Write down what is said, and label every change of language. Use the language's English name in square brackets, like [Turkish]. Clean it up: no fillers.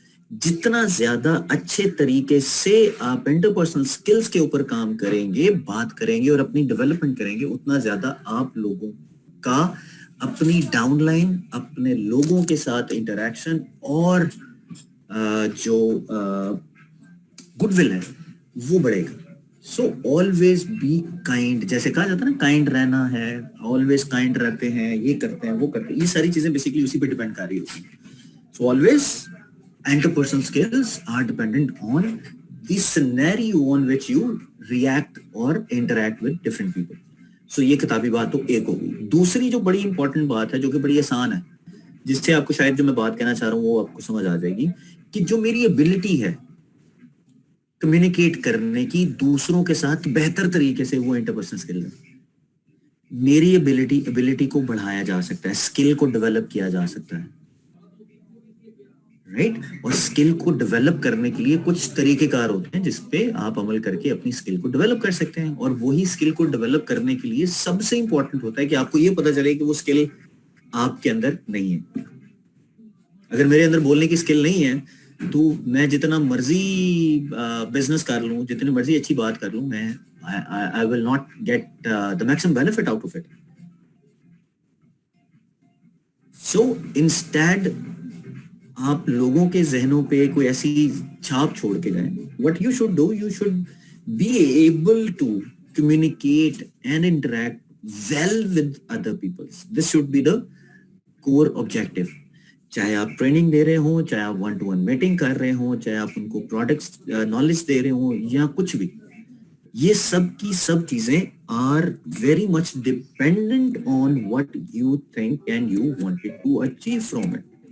[Urdu] جتنا زیادہ اچھے طریقے سے آپ انٹرپرسنل سکلز کے اوپر کام کریں گے, بات کریں گے اور اپنی ڈیولپمنٹ کریں گے, اتنا زیادہ آپ لوگوں کا اپنی ڈاؤن لائن, اپنے لوگوں کے ساتھ انٹریکشن اور جو گڈ ول ہے وہ بڑھے گا. [English] so always be kind, [Urdu] جیسے کہا جاتا ہے نا کائنڈ رہنا ہے, آلویز کائنڈ رہتے ہیں, یہ کرتے ہیں, وہ کرتے ہیں, یہ ساری چیزیں بیسیکلی اسی پہ ڈیپینڈ کر رہی ہوتی ہیں. [English] So always interpersonal skills are dependent on the scenario on which you react or interact with different people. [Urdu] So یہ کتابی بات تو ایک ہوگی. دوسری جو بڑی امپورٹنٹ بات ہے جو کہ بڑی آسان ہے, جس سے آپ کو شاید جو میں بات کہنا چاہ رہا ہوں وہ آپ کو سمجھ آ جائے گی, کہ جو میری ابیلٹی ہے کمیونیکیٹ کرنے کی دوسروں کے ساتھ بہتر طریقے سے, وہ انٹرپرسنل اسکل ہے. میری ابیلٹی کو بڑھایا جا سکتا ہے, اسکل کو ڈیولپ کیا جا سکتا ہے, رائٹ. اور اسکل کو ڈیولپ کرنے کے لیے کچھ طریقے کار ہوتے ہیں جس پہ آپ عمل کر کے اپنی اسکل کو ڈیولپ کر سکتے ہیں. اور وہی اسکل کو ڈیولپ کرنے کے لیے سب سے امپورٹنٹ ہوتا ہے کہ آپ کو یہ پتا چلے کہ وہ اسکل آپ کے اندر نہیں ہے. اگر میرے اندر بولنے کی اسکل نہیں ہے تو میں جتنا مرضی بزنس کر لوں, جتنی مرضی اچھی بات کر لوں, میں [English] I will not get the maximum benefit out of it. [Urdu] So instead آپ لوگوں کے ذہنوں پہ کوئی ایسی چھاپ چھوڑ کے جائیں. [English] What you should do, you should be able to communicate and interact well with other people. This should be the core objective. [Urdu] چاہے آپ ٹریننگ دے رہے ہوں, چاہے آپ 1-to-1 میٹنگ کر رہے ہوں, چاہے آپ ان کو پروڈکٹس نالج دے رہے ہوں یا کچھ بھی, یہ سب کی سب چیزیں [English] are very much dependent on what you think and you wanted to achieve from it.